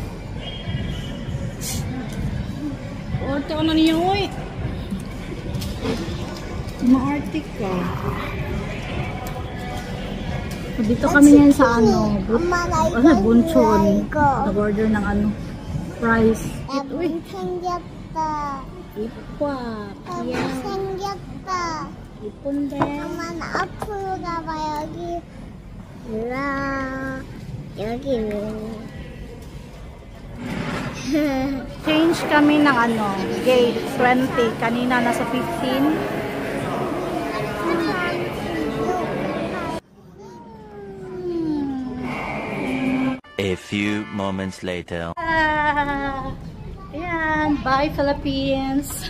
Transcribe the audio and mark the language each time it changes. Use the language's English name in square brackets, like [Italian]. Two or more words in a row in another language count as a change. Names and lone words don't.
[Filipino] Orte ko na niya, uy. Ma-arte ka. Dito kami ngayon sa ano, Bunchon. Nag-order ng ano, price. [Korean] 예쁜 생겼다. 이뻐. 예쁜 생겼다. 이쁜데. 엄마 나 앞으로 가봐 여기. 으라 여기는. [Filipino] Change kami ng ano, gate 20. Kanina nasa 15. [English] A few moments later. [Filipino] Ayan, bye Philippines.